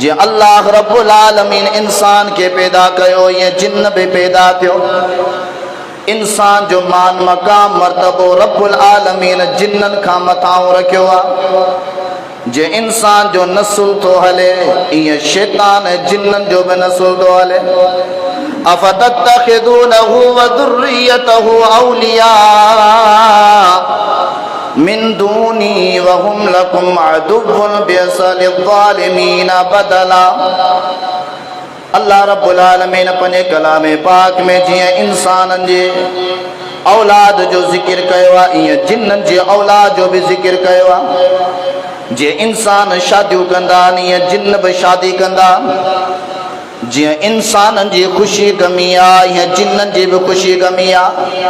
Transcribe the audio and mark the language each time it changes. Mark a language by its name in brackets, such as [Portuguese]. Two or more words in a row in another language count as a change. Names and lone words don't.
[Sindhi] जीअं [Arabic] الله رب العالمين [Sindhi] इंसान के पैदा कयो या जिन्न भी पैदा थियो। इंसान जो मान मकाम मर्तबो [Arabic] رب العالمين [Sindhi] जिन्नन खां मथां रखियो आहे। जे इंसान जो नस्ल तो हले ईअं शैतान जिन्नन जो भी नस्ल तो हले। [Arabic] أفتتخذونه وذريته أولياء من دوني وهم لكم عدو بئس للظالمين بدلا. الله رب العالمين [Sindhi] अपने कलाम पाक में जियां इंसानन जे औलाद जो जिक्र कयो आहे ईअं जिन्नन जे औलाद जो भी जिक्र कयो आहे। जे इंसान शादियूं कंदा ईअं जिन्न भी शादी कंदा। जियां इंसानन जी ख़ुशी गमी आहे ईअं जिन्नन जी भी ख़ुशी गमी आहे।